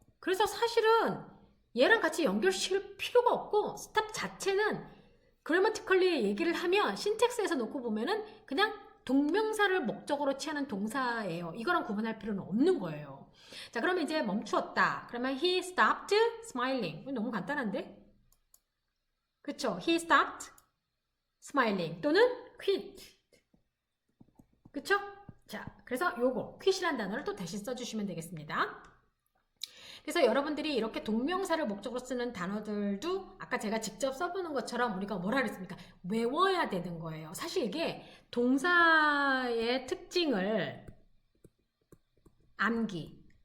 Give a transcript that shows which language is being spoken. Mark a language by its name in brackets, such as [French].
[Korean] 그래서 사실은 얘랑 같이 연결시킬 필요가 없고 stop 자체는 grammatically 얘기를 하면 신텍스에서 놓고 보면은 그냥 동명사를 목적으로 취하는 동사예요. 이거랑 구분할 필요는 없는 거예요. 자, 그러면 이제 멈추었다. [English] 그러면 he stopped smiling. [Korean] 너무 간단한데? 그쵸? [English] He stopped smiling [Korean] 또는 [English] quit. 그쵸? [Korean] 자, 그래서 요거 퀴시란 단어를 또 대신 써주시면 되겠습니다. 그래서 여러분들이 이렇게 동명사를 목적으로 쓰는 단어들도 아까 제가 직접 써보는 것처럼 우리가 뭐라 그랬습니까? 외워야 되는 거예요. 사실 이게 동사의 특징을 암기.